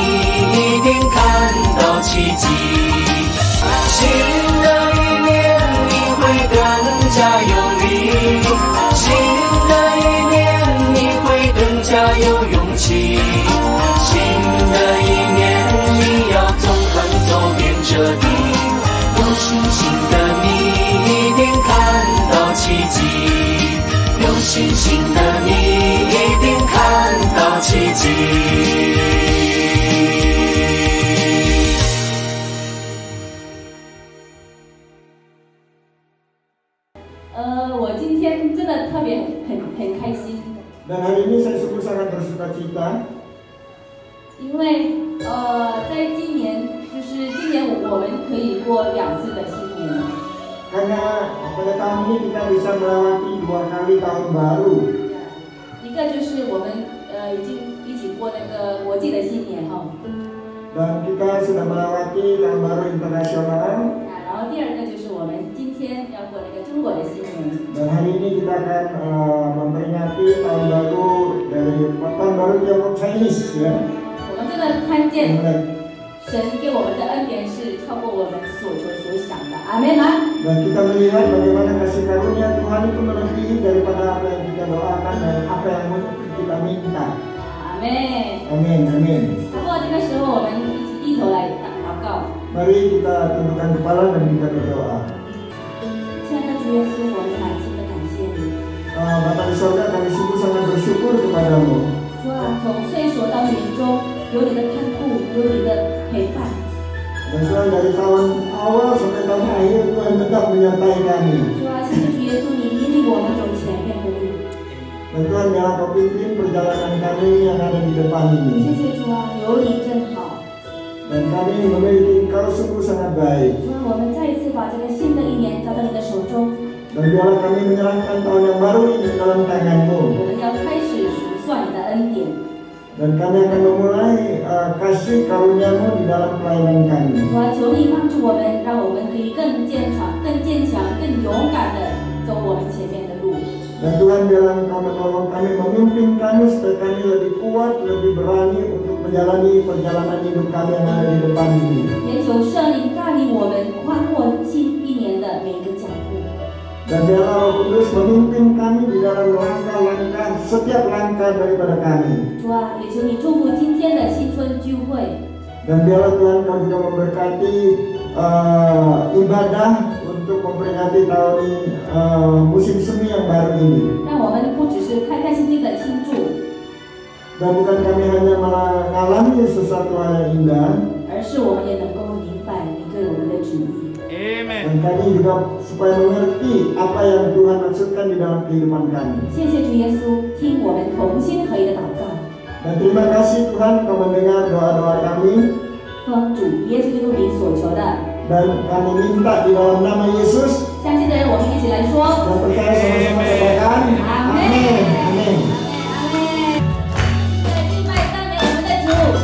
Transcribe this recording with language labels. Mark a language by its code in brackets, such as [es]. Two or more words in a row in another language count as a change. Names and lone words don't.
[zh] 一定看到奇迹，新的一年你会更加有力，新的一年你会更加有勇气，新的一年你要纵横走遍这地，有信心的你一定看到奇迹，有信心的你一定看到奇迹。我今天真的特别很开心。 [id] Dan hari ini saya sungguh sangat bersuka cita. [zh] 因为在今年我们可以过2次的新年。 [id] Karena pada tahun ini kita bisa melewati 2 kali tahun baru. [zh] 一个就是我们已经一起过那个国际的新年哈。 [id] Dan kita sudah melewati tahun baru internasional. [zh] 然后第二个就是我们今天要过那个中国的新年。 [id] Dan hari ini kita akan memperingati tahun baru Tiongkok Chinese ya. [zh] 我们真的看见神给我们的恩典是超过我们所求所想的，阿们吗？ [id] Dan kita melihat bagaimana kasih karunia Tuhan itu melebihi daripada apa yang kita doakan dan apa yang kita minta. [zh] 阿们。 [id] Amin, amin. [zh] 不过这个时候我们一起低头来祷告。 [id] Mari kita tundukkan kepala dan kita berdoa. [zh] 亲爱的主耶稣，我们满心的感谢你。 [id] Bapa di surga, kami sungguh sangat bersyukur kepadamu. [zh] 主啊，从岁首到年终，有你的看顾，有你的陪伴。 [id] Dan Tuhan dari tahun awal sampai tahun akhir Tuhan tetap menyertai kami. [zh] 主啊，谢谢主耶稣，你引领我们走前面的路。 [id] Dan Tuhan biarlah Kau pimpin perjalanan kami yang ada di depan [zh] 谢 [id] ini. [zh] 谢主啊，有你真好。 [id] Dan kami memiliki Engkau sungguh sangat baik. [zh] 主啊，我们再一次把这个新的一年交到你的手中。 [id] Dan biarlah kami menyerahkan tahun yang baru ini dalam tangan-Mu. [zh] 我们要开始数算你的恩典。 [id] Dan kami akan memulai kasih karunia-Mu di dalam pelayanan kami. [zh] 主啊，求你帮助我们，让我们可以更坚强、更勇敢的走我们前面的路。 [id] Dan Tuhan biarlah Engkau menolong kami, memimpin kami supaya kami lebih kuat, lebih berani untuk menjalani perjalanan hidup kami yang ada di depan ini. [zh] 也求圣灵带领我们跨过新一年的每一个脚步。 [id] Dan biarlah Roh Kudus memimpin kami di dalam langkah-langkah, setiap langkah daripada kami. [zh] 主啊，也求你祝福今天的新春聚会。 [id] Dan biarlah Tuhan Kau juga memberkati ibadah untuk memperingati tahun musim semi yang baru ini. [zh] 让我们不只是开开心心的庆祝， [id] Dan bukan kami hanya mengalami sesuatu hal yang indah, [zh] 而是我们也能够明白你对我们的旨意。 [id] dan kami juga supaya mengerti apa yang Tuhan maksudkan di dalam kehidupan kami. [zh] 谢谢主耶稣，听我们同心合一的祷告， [id] Dan terima kasih Tuhan Kau mendengar doa-doa kami. [zh] 奉主耶稣基督名所求的。 [id] Dan kami minta di dalam nama Yesus. [zh] 相信的人，我们一起来说。 [id] Dan percaya sama-sama katakan. Amin. Amin. [zh] 在敬拜赞美我们的主。